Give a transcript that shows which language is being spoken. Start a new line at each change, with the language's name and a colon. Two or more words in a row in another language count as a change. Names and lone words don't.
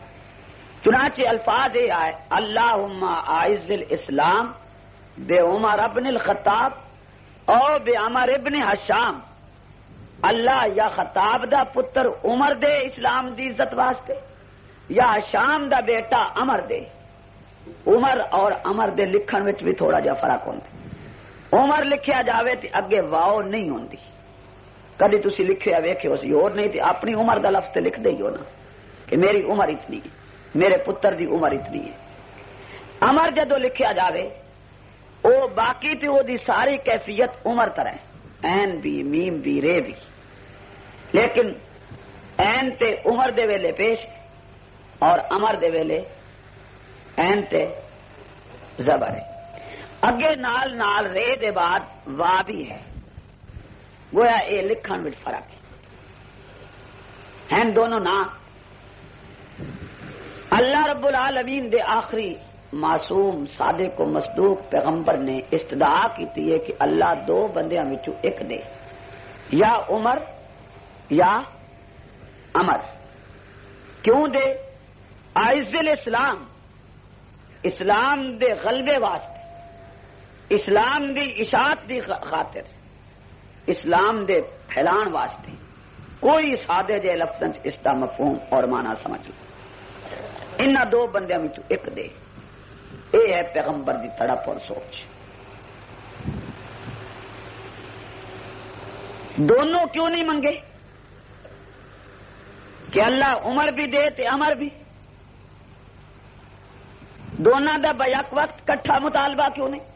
Urdu: چنانچہ الفاظ یہ آئے
Arabic: اللہم اعز الاسلام بے عمر ابن الخطاب او بے عمر ابن حشام۔
Punjabi: اللہ یا خطاب دا پتر عمر دے اسلام دی عزت واسطے، یا حشام دا بیٹا عمر دے۔ عمر اور عمر دے لکھن وچ بھی تھوڑا جا فرق ہوندا۔ عمر لکھیا جاوے تے اگے واو نہیں ہوندی، کدی تسی لکھیا ویکھے اسی اور نہیں تے اپنی عمر دا لفظ تے لکھ دے ہو نا کہ میری عمر اتنی ہے، میرے پتر دی عمر اتنی ہے۔ عمر جدو لکھیا جاوے او باقی تے او دی ساری کیفیت عمر طرح ہے، عین بھی میم بھی رے بھی، لیکن عین تے عمر دے ویلے پیش اور عمر دے ویلے عین تے زبر ہے۔ اگے نال نال رے دے بعد وا بھی ہے، گویا اے لکھن وچ فرق ہے، ہیں دونوں نا۔
Arabic: اللہ رب العالمین
Punjabi: دے آخری معصوم
Arabic: صادق و مصدوق
Punjabi: پیغمبر نے استدعا کی ہے کہ اللہ دو بندیاں وچوں ایک دے، یا عمر یا عمر۔ کیوں دے؟
Arabic: اعز الاسلام،
Punjabi: اسلام دے غلبے واسطے، اسلام دی اشاعت دی خاطر، اسلام دے پھیلان واسطے۔ کوئی سادے جے لفظاں اس دا مفہوم اور معنی سمجھ لو، انہاں دو بندیاں وچوں ایک دے۔ اے ہے پیغمبر دی تڑپ اور سوچ۔ دونوں کیوں نہیں منگے کہ اللہ عمر بھی دے تے عمر بھی؟ دونوں دا بیک وقت کٹھا مطالبہ کیوں نہیں؟